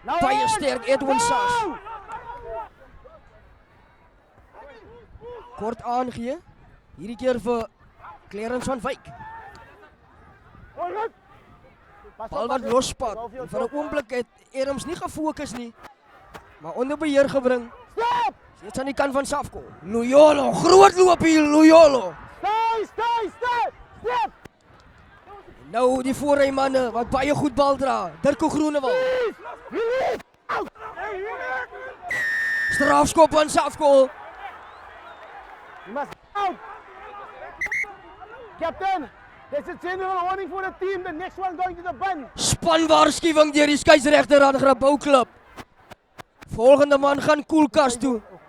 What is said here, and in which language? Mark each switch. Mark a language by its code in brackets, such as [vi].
[af] Baie sterk Edwin Sass. Kort aangee. Hierdie keer vir Clarence van Wyk. Bal wat losspat. Vir 'n oomblik het Adams nie gefokus nie. Maar onder beheer gebring. Steeds aan die kant van Safkol. Loyolo, groot loop hier, Loyolo. Stop. Nou die voorrymanne wat baie goed bal dra. Dirko Groenewald. Strafskop aan Safkol. [en] You must out. Captain, there's a general warning for the team. The next one going to the bin. [af] Spanwaarskuwing deur die skeieregter aan Grabouw Klub. Volgende man gaan koelkas toe.